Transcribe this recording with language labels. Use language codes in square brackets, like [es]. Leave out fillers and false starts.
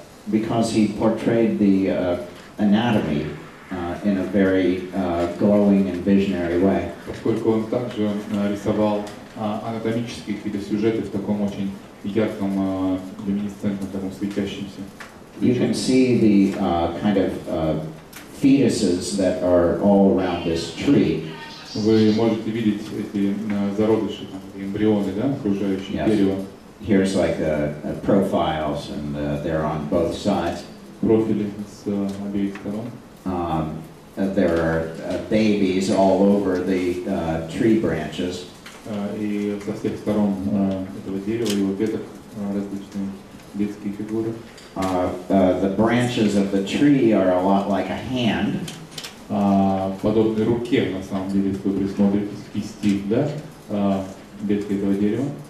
[en] Because he portrayed the anatomy in a very glowing and visionary way. [ru] Поскольку он также рисовал анатомические какие-то сюжеты в таком очень ярком, люминесцентном, таком светящемся. [en] You can see the kind of fetuses that are all around this tree. [ru] Вы можете видеть эти зародыши, эмбрионы, да, окружающие дерево. [en] Here's like profiles, and they're on both sides. [ru] Профили с обеих сторон. [en] There are babies all over the tree branches. [ru] И со всех сторон этого дерева, его веток, различные детские фигуры. [en] The branches of the tree are a lot like a hand. [ru] Подобной руке, на самом деле, если вы присмотритесь, кисти, да, ветки этого дерева.